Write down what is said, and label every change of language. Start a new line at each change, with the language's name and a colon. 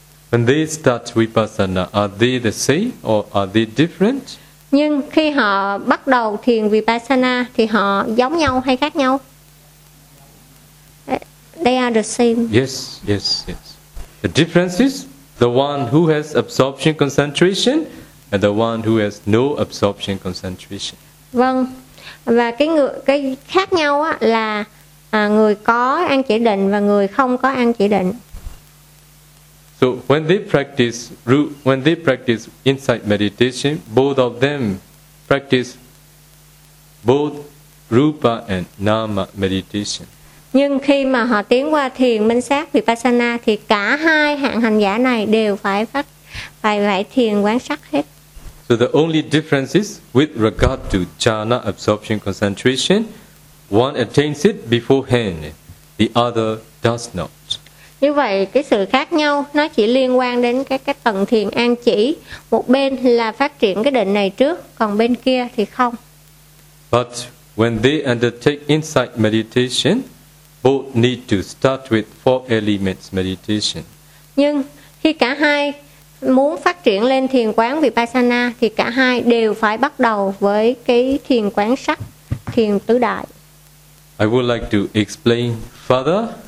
English: When they start vipassana, are they the same or are they different?
Vietnamese: Nhưng khi họ bắt đầu thiền vipassana thì họ giống nhau hay khác nhau?
English: They are the same. Yes. The difference is the one who has absorption concentration and the one who has no absorption concentration.
Vietnamese: Vâng. Và cái khác nhau á là người có an chỉ định và người không có an chỉ định.
English: So when they practice insight meditation, both of them practice both rupa and nama meditation.
Vietnamese: Nhưng khi mà họ tiến qua thiền minh sát vipassana thì cả hai hạng hành giả này đều phải thiền quán sát hết.
English: So the only difference is with regard to jhana absorption concentration, one attains it beforehand, the other does not.
Vietnamese: Như vậy cái sự khác nhau nó chỉ liên quan đến cái tầng thiền an chỉ, một bên là phát triển cái định này trước, còn bên kia thì không.
English: But when they undertake insight meditation, both need to start with four elements meditation.
Vietnamese: Nhưng khi cả hai muốn phát triển lên thiền quán vipassana thì cả hai đều phải bắt đầu với cái thiền quán sắc, thiền tứ đại.
English: I would like to explain further.